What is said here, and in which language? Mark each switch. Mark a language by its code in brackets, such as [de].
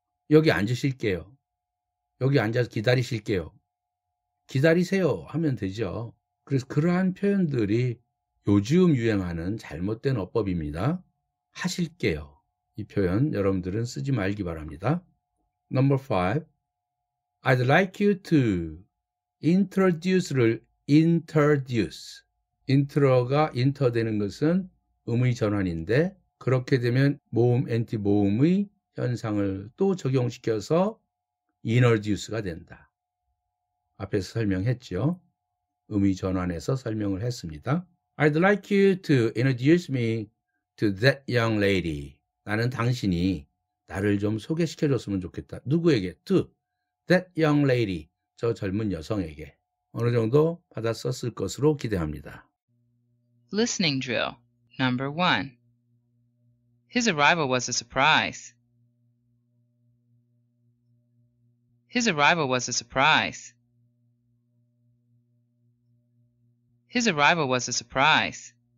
[ko] 여기 앉으실게요. 여기 앉아서 기다리실게요. 기다리세요 하면 되죠. 그래서 그러한 표현들이 요즘 유행하는 잘못된 어법입니다. 하실게요. 이 표현 여러분들은 쓰지 말기 바랍니다. [en] Number 5. I'd like you to introduce를 introduce. [ko] intro가 inter 되는 것은 음의 전환인데 그렇게 되면 모음, NT 모음의 현상을 또 적용시켜서 introduce가 된다. 앞에서 설명했죠. 의미 전환해서 설명을 했습니다. [en] I'd like you to introduce me to that young lady. [ko] 나는 당신이 나를 좀 소개시켜줬으면 좋겠다. 누구에게? [en] To that young lady. [ko] 저 젊은 여성에게. 어느 정도 받았었을 것으로 기대합니다. [en] Listening drill. Number 1. His arrival was a surprise. His arrival was a surprise. His arrival was a surprise.